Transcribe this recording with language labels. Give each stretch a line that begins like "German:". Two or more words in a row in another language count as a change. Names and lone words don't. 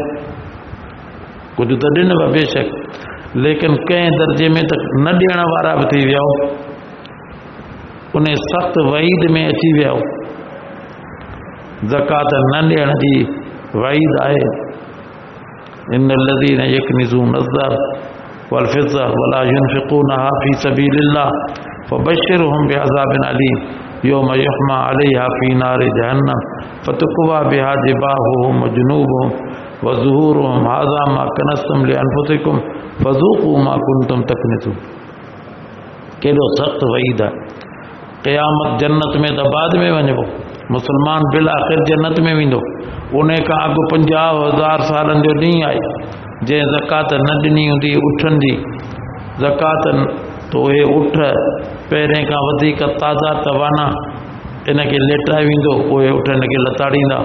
Sindhi: कुझु त ॾिनव बेशक, लेकिन कंहिं दर्जे में त न ॾियण वारा बि थी वियो, उन सख़्त वईद में अची वियो। ज़कात न ॾियण जी वईद आहे।
Arabic: إن الذين يكنزون الذهب والفضة ولا ينفقونها في سبيل الله فبشرهم بعذاب أليم يوم يحمى عليها في نار جهنم فتكوى بها جباههم وجنوبهم وظهورهم هذا ما كنزتم لأنفسكم فذوقوا ما كنتم تكنزون.
Sindhi: केॾो सख़्त वईद आहे। क़यामत जन्नत में त बाद में वञिबो, मुसलमान बिल आख़िर जन्नत में वेंदो। उन खां अॻु 50,000 सालनि जो ॾींहुं आहे जंहिं ज़कात न ॾिनी हूंदी उठनि जी ज़कात, त उहे उठ पहिरें खां वधीक ताज़ा तवाना इनखे लेटाए वेंदो, उहे उठ इनखे लताड़ींदा।